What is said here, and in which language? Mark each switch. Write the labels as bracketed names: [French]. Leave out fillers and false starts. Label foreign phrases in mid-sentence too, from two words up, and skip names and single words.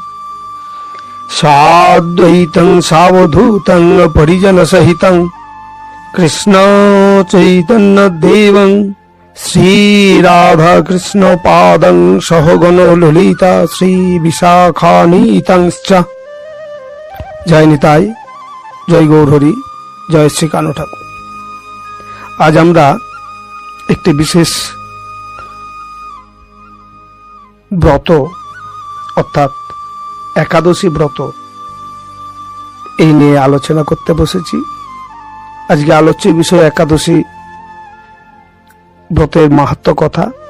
[Sanskrit] साद्वैतं सावधूतं परिजनसहितं कृष्ण चैतन्यदेवं श्रीराधा कृष्ण पादं सहगण ललिता श्री विशाखानीतंश्च। जय निताई, जय गौरहरि, जय श्री कानु ठाकुर। [Bangla] आज আমরা একটি বিশেষ ব্রত অর্থাৎ একাদশী ব্রত এই নিয়ে আলোচনা করতে বসেছি। আজকে আলোচ্য বিষয় একাদশী ব্রতের মাহাত্ম্য কথা।